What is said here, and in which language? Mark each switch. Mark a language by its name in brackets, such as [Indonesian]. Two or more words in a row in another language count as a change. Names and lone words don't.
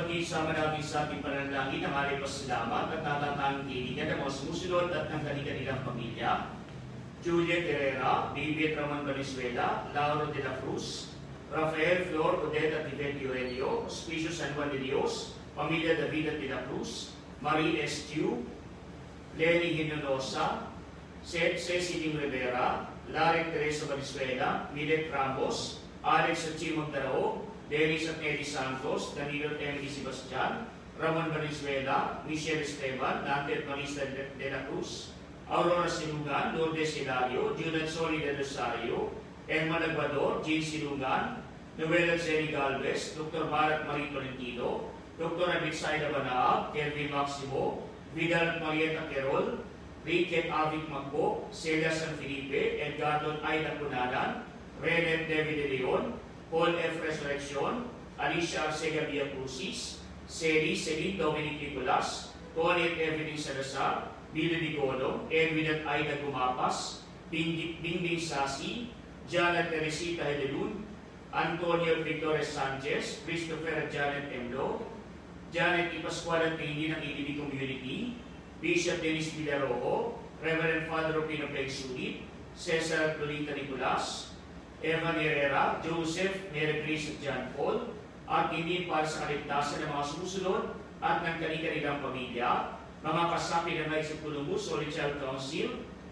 [Filipino] isama natin sa ating pananalangin ang ating pasalamat at natatanging kaibigan ng mga sumusunod at ng kanilang pamilya. Juliet Herrera, David Ramon Valenzuela, Lauro de la Cruz, Rafael Flor Odeta Tiberio Helio, [Spanish] Hospicio San Juan [Filipino] de Dios, Pamilya David de la Cruz, Marie Estiu, Lenny Hinonosa, Cecilie Rivera, Larry Teresa Valenzuela, Milet Ramos, Alex Achimong Darao, Dennis at Eddie Santos, Danilo Emily Sebastian, Ramon Valenzuela, Michelle Esteban, Dante Marista de la Cruz, Aurora Silungan, Lourdes Hilario, Julian Soli de Rosario, Emma Nagvador, Jean Silungan, Noel Zeni Galvez, Dr. Marat Marie Tolentino, Dr. Abitsaida Banaab, Kelvin Maximo, Vidal Marieta Querol, Ricket Avic Magbo, Celia San Felipe, Edgardo Aida Cunanan, René David de Leon, Paul F. Resurrection, Alicia Arcega Villacrucis, Celine Dominic Nicolas, Tony at Evelyn Salazar, Billy Nicolo, Edwin at Aida Gumapas, Bingding Sasi, Janet Teresita Hedelun, Antonio Victoria Sanchez, Christopher at Janet Emlo, Janet Ipascual at Tingin ng EDB Community, Bishop Dennis Villarojo, Reverend Father Rupino Pegsulit, Cesar Lolita Nicolas, Evan Herrera, Joseph, Mary Grace at John Paul, at hindi para sa kaligtasan ng mga sumusunod at ng kanilang pamilya, mga kasapi ng [English] Knights of Columbus, Holy Child Council,